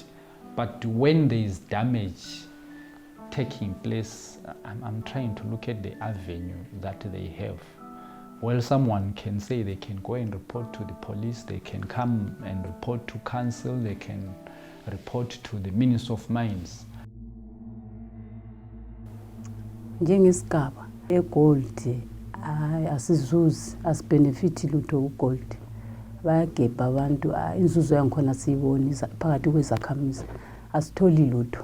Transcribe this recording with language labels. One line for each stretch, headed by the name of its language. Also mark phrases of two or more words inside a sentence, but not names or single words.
English: But when there is damage taking place, I'm trying to look at the avenue that they have. Well, someone can say they can go and report to the police, they can come and report to council, they can report to the Minister of Mines.
North Ndebele: Njengesigaba egold asizuzi asibenefit lutho ugold bayagebha abantu inzuzo yankhona siyibona phakathi kwezakhamizi asitholi lutho.